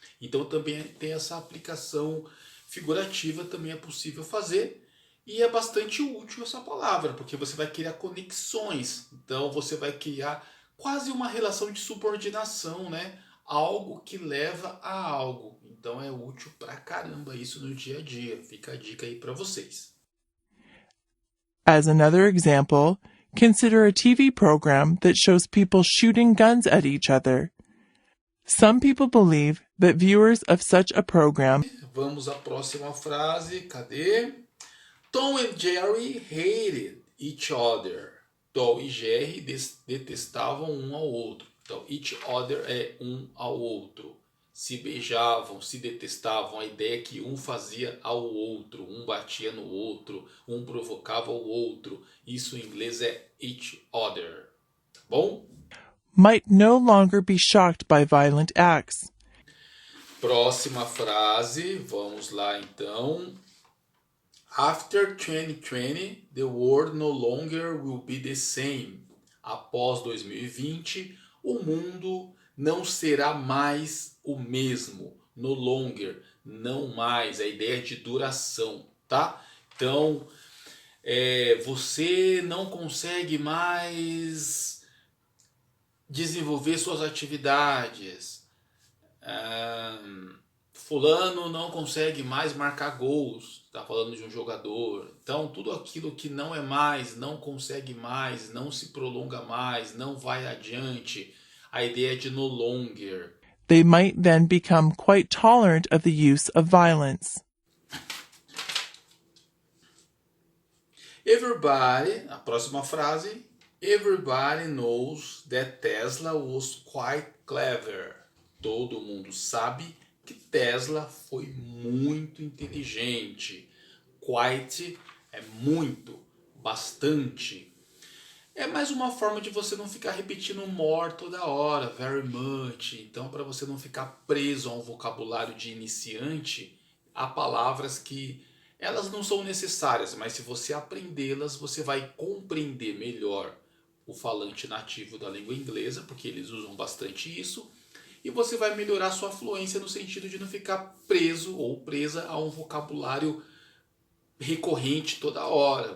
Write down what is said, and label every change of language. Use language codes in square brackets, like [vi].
[pt] Então, também tem essa aplicação figurativa, também é possível fazer. E é bastante útil essa palavra, porque você vai criar conexões. Então, você vai criar quase uma relação de subordinação, né? Algo que leva a algo. Então é útil pra caramba isso no dia a dia. Fica a dica aí pra vocês. [en] As another example, consider a TV program that shows people shooting guns at each other. Some people believe that viewers of such a program [pt] Vamos à próxima frase. Cadê? [en] Tom and Jerry hated each other. [pt] Tom e Jerry detestavam um ao outro. Então, each other é um ao outro. Se beijavam, se detestavam. A ideia é que um fazia ao outro. Um batia no outro. Um provocava o outro. Isso em inglês é each other. Tá bom? [en] might no longer be shocked by violent acts. [pt] Próxima frase. Vamos lá então. [en] After 2020, the world no longer will be the same. [pt] Após 2020, o mundo não será mais o mesmo. No longer, não mais. A ideia de duração, tá? Então, você não consegue mais desenvolver suas atividades. Fulano não consegue mais marcar gols. Está falando de um jogador. Então, tudo aquilo que não é mais, não consegue mais, não se prolonga mais, não vai adiante. A ideia é de no longer. [en] They might then become quite tolerant of the use of violence. [pt] Everybody, a próxima frase. [en] Everybody knows that Tesla was quite clever. [pt] Todo mundo sabe que Tesla foi muito inteligente. Quite é muito, bastante. É mais uma forma de você não ficar repetindo more toda hora, very much. Então, para você não ficar preso a um vocabulário de iniciante, há palavras que elas não são necessárias, mas se você aprendê-las, você vai compreender melhor o falante nativo da língua inglesa, porque eles usam bastante isso, e você vai melhorar sua fluência no sentido de não ficar preso ou presa a um vocabulário recorrente toda hora.